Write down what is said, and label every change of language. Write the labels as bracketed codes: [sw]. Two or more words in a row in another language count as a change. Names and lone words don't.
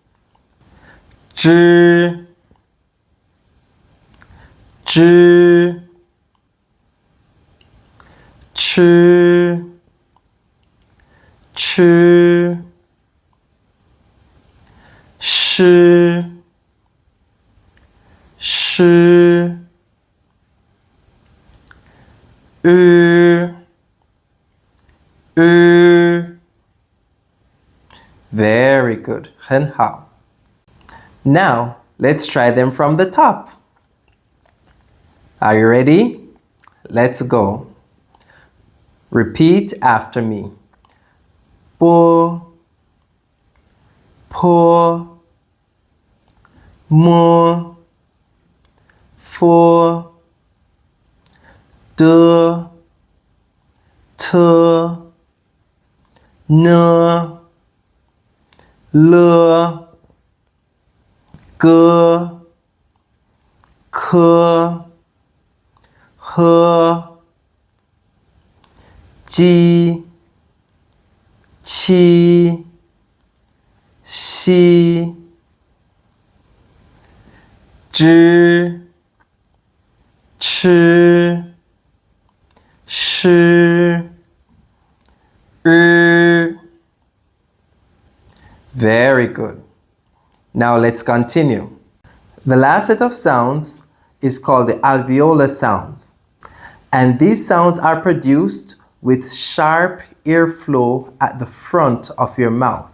[zh] Zh, zh, ch, ch, sh, sh, [en] Very good. [zh] 很好. [en] Now, let's try them from the top. Are you ready? Let's go. Repeat after me. [zh] Po, po, mo, fo, de, te, ne, le, ge, ke, he, ji, qi, xi, zhi, ch, sh, [en] Very good. Now let's continue. The last set of sounds is called the alveolar sounds. And these sounds are produced with sharp airflow at the front of your mouth.